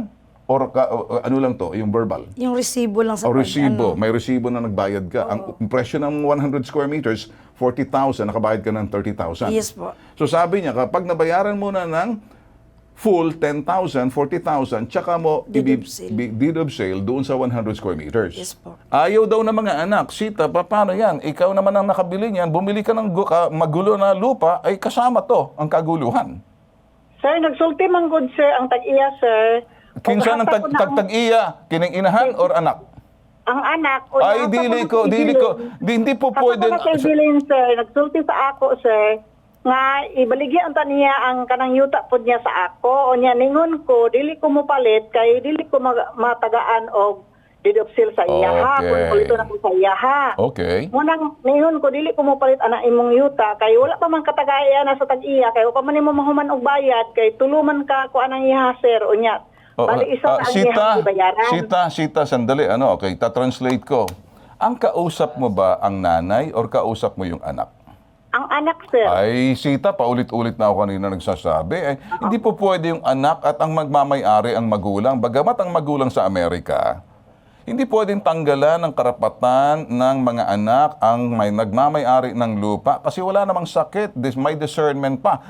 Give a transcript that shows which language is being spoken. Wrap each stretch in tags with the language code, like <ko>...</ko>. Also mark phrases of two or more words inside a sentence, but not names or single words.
<tl>Or ano lang to, yung verbal? Yung resibo lang sa Resibo. May resibo na nagbayad ka. Ang presyo ng 100</tl> <en>square meters,</en> <tl>40,000, nakabayad ka ng 30,000. Yes po. So sabi niya, kapag nabayaran mo na ng full 10,000, 40,000, tsaka mo</tl> <en>Deed of sale. deed of sale</en> <tl>doon sa 100</tl> <en>square meters.</en> <tl>Yes po. Ayaw daw ng mga anak, Sita, paano yan? Ikaw naman ang nakabili niyan, bumili ka ng magulo na lupa, ay kasama to, ang kaguluhan. Sir,</tl> <ceb>nagsulti man good, sir, ang tag-iya, sir. Kinsa ng Pag-asa ko na ang- tag-iya, kining inahan or anak? Ang anak. Ay, dili ko.</ceb> <tl>Hindi po pwede.</tl> <ceb>Ako na kay Bilin, sir. Nagsulti sa ako, sir. Nga, ibaligyan ta niya ang kanang yuta po niya sa ako. O niya, ningon ko, dili ko mo palit, kay dili ko matagaan og</ceb> <en>deed of sale</en> <ceb>sa iya, ha. Okay. Kung ito na ko sa iya, ha. Okay. Munang, ningon ko, dili ko mo palit ana imong yuta, kay wala pa man katagaya na sa tag-iya, kay wala pa man mo mahuman og bayad, kay tuluman ka ko anang iya, sir. O niya, bali isa ang iya bayaran. Sita,</ceb> <tl>sandali. Okay, ta-translate ko. Ang kausap mo ba ang nanay or kausap mo yung anak? Ang anak, sir. Ay, Sita, paulit-ulit na ako kanina nagsasabi. Hindi po pwede yung anak at ang magmamayari ang magulang. Bagamat ang magulang sa Amerika, hindi pwedeng tanggalan ng karapatan ng mga anak ang may nagmamayari ng lupa kasi wala namang sakit, may discernment pa.</tl>